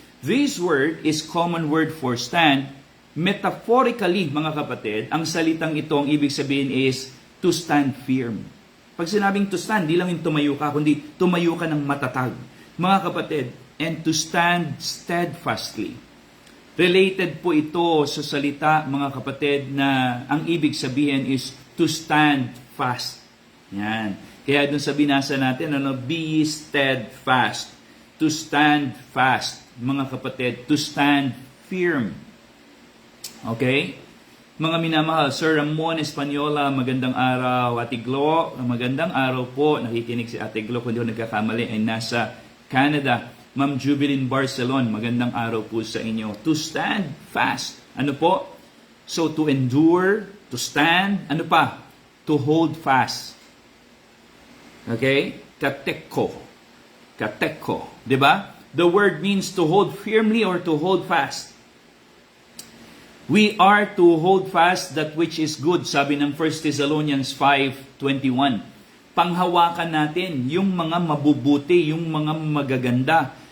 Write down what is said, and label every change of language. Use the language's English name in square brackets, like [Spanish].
[English] This word is common word for stand. [Filipino] Metaphorically, mga kapatid, ang salitang ito, ang ibig sabihin [English] is to stand firm. [Filipino] Pag sinabing [English] to stand, [Filipino] di lang yung tumayo ka, kundi tumayo ka ng matatag. [English] Mga kapatid, and to stand steadfastly. [Filipino] Related po ito sa salita, mga kapatid, na ang ibig sabihin is [English] to stand fast. [Filipino] Yan. Kaya dun sa binasa natin, [English] be steadfast. To stand fast, mga kapatid, to stand firm. Okay? [Filipino] Mga minamahal, Sir Ramon Espanyola, magandang araw. Ate Glo, magandang araw po. Nakikinig si Ate Glo, kung di ako nagkakamali, ay nasa Canada. Ma'am Jubilin Barcelon, magandang araw po sa inyo. [English] To stand fast. [Filipino] Ano po? [English] So, to endure, to stand, ano pa? To hold fast. Okay? Kateko. Kateko. Diba? The word means to hold firmly or to hold fast. We are to hold fast that which is good, [Filipino] sabi ng [English] 1 Thessalonians 5:21. [Filipino] Panghawakan natin yung mga mabubuti, yung mga magaganda.